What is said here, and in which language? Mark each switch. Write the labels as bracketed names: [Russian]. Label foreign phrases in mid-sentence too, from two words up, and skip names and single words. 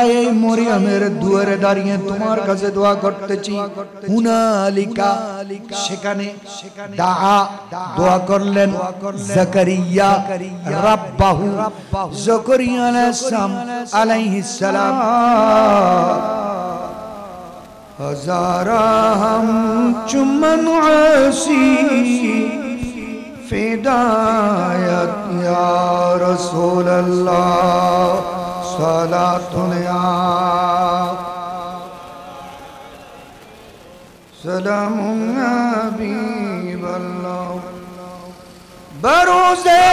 [Bangla] এই মরিয়মের দুয়ারে দাঁড়িয়ে তোমার কাছে দোয়া করতেছি। হুনালিকা, সেখানে দোয়া করলেন [Arabic] زكريا ربه. زكريا عليه السلام [Urdu] ہزارہ ہم چمن عاصی فدایت یا رسول اللہ صلاۃ یا سلام یا حبیب اللہ بروز